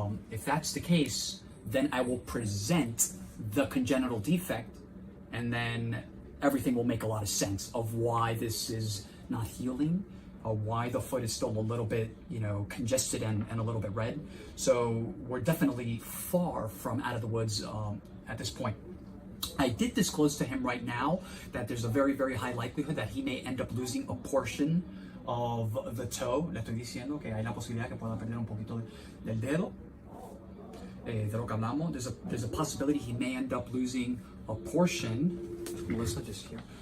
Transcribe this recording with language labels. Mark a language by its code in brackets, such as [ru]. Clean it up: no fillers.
[en] If that's the case, then I will present the congenital defect, and then everything will make a lot of sense of why this is not healing, why the foot is still a little bit, congested and a little bit red. So we're definitely far from out of the woods at this point. I did disclose to him right now that there's a very, very high likelihood that he may end up losing a portion of the toe. [es] Le estoy diciendo que hay la posibilidad que pueda perder un poquito del dedo. De lo que hablamos. [en] There's a possibility he may end up losing a portion. Melissa, just here.